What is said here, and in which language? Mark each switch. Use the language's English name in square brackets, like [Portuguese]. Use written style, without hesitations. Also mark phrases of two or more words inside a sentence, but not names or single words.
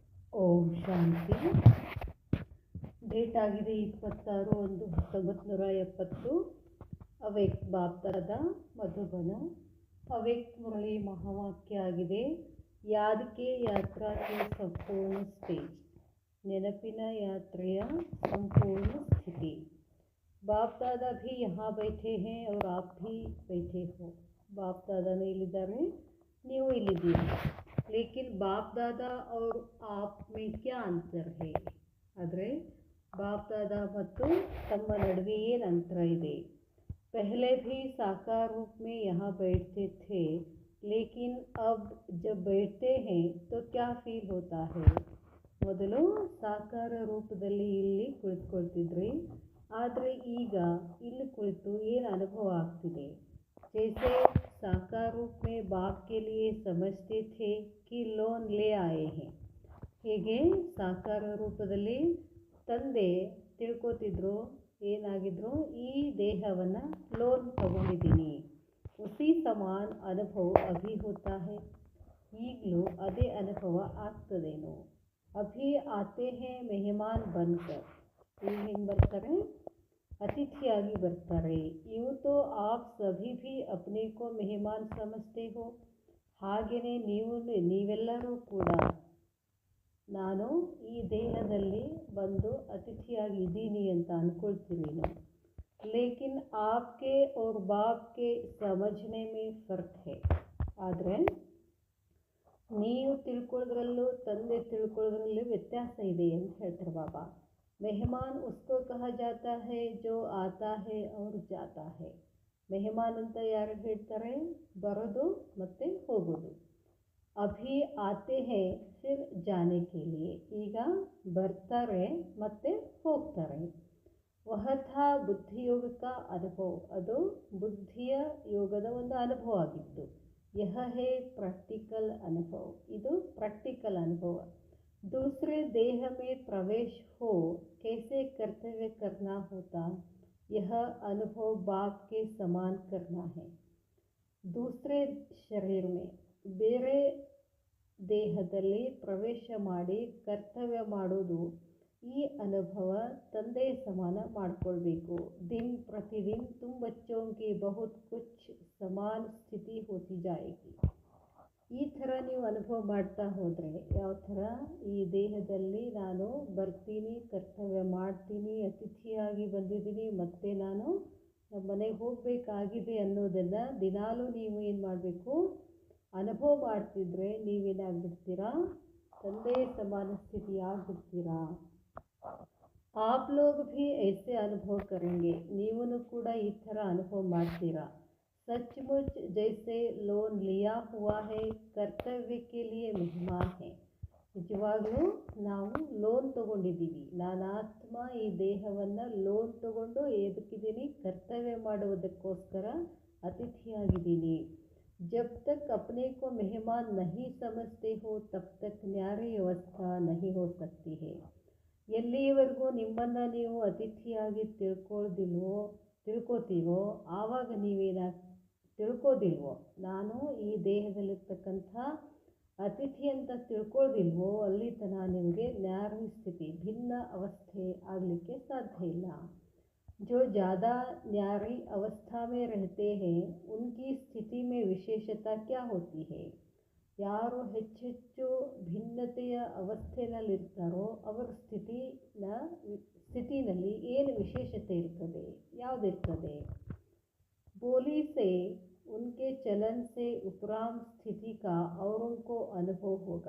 [Kannada] ಓಂ ಶಾಂತಿ. ಡೇಟ್ ಆಗಿದೆ 26/1/1970. ಅವ್ಯಕ್ತ ಬಾಪ್ದಾದ ಮಧುಬನ. ಅವ್ಯಕ್ತ ಮುರಳಿ ಮಹಾವಾಕ್ಯ ಆಗಿದೆ, [Hindi] याद के यात्रा के संपूर्ण स्टेज, [Kannada] ನೆನಪಿನ ಯಾತ್ರೆಯ ಸಂಪೂರ್ಣ ಸ್ಥಿತಿ. [Hindi] बाप दादा भी यहाँ बैठे हैं और आप भी बैठे हो. बाप दादा ने इल्लिದ್ದಾರೆ, [Kannada] ನೀವು ಇಲ್ಲಿದ್ದೀರಿ. [Hindi] लेकिन बाप दादा और आप में क्या अंतर है? [Kannada] ಆದರೆ बाप दादा ಮತ್ತು ತಮ್ಮ ನಡುವೆ ಏನು ಅಂತರ ಇದೆ? [Hindi] पहले भी साकार रूप में यहाँ बैठते थे, लेकिन अब जब बैठते हैं तो क्या फील होता है? [Kannada] ಮೊದಲು ಸಾಕಾರ ರೂಪದಲ್ಲಿ ಇಲ್ಲಿ ಕುಳಿತುಕೊಳ್ತಿದ್ರಿ, ಆದರೆ ಈಗ ಇಲ್ಲಿ ಕುಳಿತು ಏನು ಅನುಭವ ಆಗ್ತಿದೆ? [Hindi] जैसे साकार रूप में बाप के लिए समझते थे कि लोन ले आए हैं. [Kannada] ಹೇಗೆ ಸಾಕಾರ ರೂಪದಲ್ಲಿ ತಂದೆ ತಿಳ್ಕೊತಿದ್ರು, ಏನಾಗಿದ್ರು, ಈ ದೇಹವನ್ನು ಲೋನ್ ತಗೊಂಡಿದ್ದೀನಿ. [Hindi] उसी समान अनुभव अभी होता है. [Kannada] ಈಗಲೂ ಅದೇ ಅನುಭವ ಆಗ್ತದೇನೋ. [Hindi] अभी आते हैं मेहमान बनकर. [Kannada] ಈಗ ಹೆಂಗೆ ಬರ್ತಾರೆ? ಅತಿಥಿಯಾಗಿ ಬರ್ತಾರೆ. [Hindi] ಇವತ್ತು आप सभी भी अपने को मेहमान समझते हो. [Kannada] ಹಾಗೆಯೇ ನೀವೆಲ್ಲರೂ ಕೂಡ ನಾನು ಈ ದೇಹದಲ್ಲಿ ಬಂದು ಅತಿಥಿಯಾಗಿದ್ದೀನಿ ಅಂತ ಅಂದ್ಕೊಳ್ತೀರೇನು? [Hindi] लेकिन आपके और बाप के समझने में फ़र्क है. [Kannada] ಆದರೆ ನೀವು ತಿಳ್ಕೊಳ್ಳೋದ್ರಲ್ಲೂ ತಂದೆ ತಿಳ್ಕೊಳ್ಳೋದ್ರಲ್ಲೂ ವ್ಯತ್ಯಾಸ ಇದೆ ಅಂತ ಹೇಳ್ತಾರೆ ಬಾಬಾ. [Hindi] मेहमान उसको कहा जाता है जो आता है और जाता है. [Kannada] ಮೆಹಮಾನ್ ಅಂತ ಯಾರು ಹೇಳ್ತಾರೆ? ಬರೋದು ಮತ್ತು ಹೋಗೋದು. [Hindi] अभी आते हैं फिर जाने के लिए. [Kannada] ಈಗ ಬರ್ತಾರೆ ಮತ್ತು ಹೋಗ್ತಾರೆ. [Hindi] वह था बुद्धियोग का अनुभव. [Kannada] ಅದು ಬುದ್ಧಿಯ ಯೋಗದ ಒಂದು ಅನುಭವ ಆಗಿತ್ತು. [Hindi] यह है प्रैक्टिकल अनुभव. [Kannada] ಇದು ಪ್ರಾಕ್ಟಿಕಲ್ ಅನುಭವ. [Hindi] दूसरे देह में प्रवेश हो कैसे कर्तव्य करना होता, यह अनुभव बाप के समान करना है. दूसरे शरीर में [Kannada] ಬೇರೆ ದೇಹದಲ್ಲಿ ಪ್ರವೇಶ ಮಾಡಿ ಕರ್ತವ್ಯ ಮಾಡೋದು, ಈ ಅನುಭವ ತಂದೆಯ ಸಮಾನ ಮಾಡಿಕೊಳ್ಬೇಕು. [Hindi] ದಿನ ಪ್ರತಿದಿನ तुम बच्चों की बहुत कुछ समान स्थिति होती जाएगी. [Kannada] ಈ ಥರ ನೀವು ಅನುಭವ ಮಾಡ್ತಾ ಹೋದರೆ, ಯಾವ ಥರ ಈ ದೇಹದಲ್ಲಿ ನಾನು ಬರ್ತೀನಿ, ಕರ್ತವ್ಯ ಮಾಡ್ತೀನಿ, ಅತಿಥಿಯಾಗಿ ಬಂದಿದ್ದೀನಿ, ಮತ್ತು ನಾನು ಮನೆಗೆ ಹೋಗಬೇಕಾಗಿದೆ ಅನ್ನೋದನ್ನು ದಿನಾಲೂ ನೀವು ಏನು ಮಾಡಬೇಕು? ಅನುಭವ ಮಾಡ್ತಿದ್ರೆ ನೀವೇನಾಗ್ಬಿಡ್ತೀರಾ? ತಂದೆಯ ಸಮಾನ ಸ್ಥಿತಿ ಆಗಿಬಿಡ್ತೀರಾ. [Hindi] आप लोग भी ऐसे अनुभव करेंगे. [Kannada] ನೀವೂ ಕೂಡ ಈ ಥರ ಅನುಭವ ಮಾಡ್ತೀರಾ. [Hindi] सचमुच जैसे लोन लिया हुआ है, कर्तव्य के लिए मेहमान है. [Kannada] ನಿಜವಾಗ್ಲೂ ನಾವು ಲೋನ್ ತಗೊಂಡಿದ್ದೀವಿ. ನಾನು ಆತ್ಮ ಈ ದೇಹವನ್ನು ಲೋನ್ ತಗೊಂಡು ಎದಕ್ಕಿದ್ದೀನಿ? ಕರ್ತವ್ಯ ಮಾಡುವುದಕ್ಕೋಸ್ಕರ ಅತಿಥಿಯಾಗಿದ್ದೀನಿ. [Hindi] जब तक अपने को मेहमान नहीं समझते हो तब तक न्यारी अवस्था नहीं हो सकती है. [Kannada] ಎಲ್ಲಿಯವರೆಗೂ ನಿಮ್ಮನ್ನು ನೀವು ಅತಿಥಿಯಾಗಿ ತಿಳ್ಕೋತೀವೋ ಆವಾಗ ತಿಳ್ಕೋದಿಲ್ವೋ, ನಾನು ಈ ದೇಹದಲ್ಲಿರ್ತಕ್ಕಂಥ ಅತಿಥಿ ಅಂತ ತಿಳ್ಕೊಳ್ಳೋದಿಲ್ವೋ, ಅಲ್ಲಿ ತನಕ ನಿಮಗೆ ನ್ಯಾರಿ ಸ್ಥಿತಿ, ಭಿನ್ನ ಅವಸ್ಥೆ ಆಗಲಿಕ್ಕೆ ಸಾಧ್ಯ ಇಲ್ಲ. [Hindi] जो ज़्यादा न्यारी अवस्था में रहते हैं उनकी स्थिति में विशेषता क्या होती है? [Kannada] ಯಾರು ಹೆಚ್ಚೆಚ್ಚು ಭಿನ್ನತೆಯ ಅವಸ್ಥೆಯಲ್ಲಿರ್ತಾರೋ ಅವರ ಸ್ಥಿತಿನಲ್ಲಿ ಏನು ವಿಶೇಷತೆ ಇರ್ತದೆ? ಯಾವುದಿರ್ತದೆ? [Hindi] बोली से उनके चलन से उपराम स्थिति का औरों को अनुभव होगा.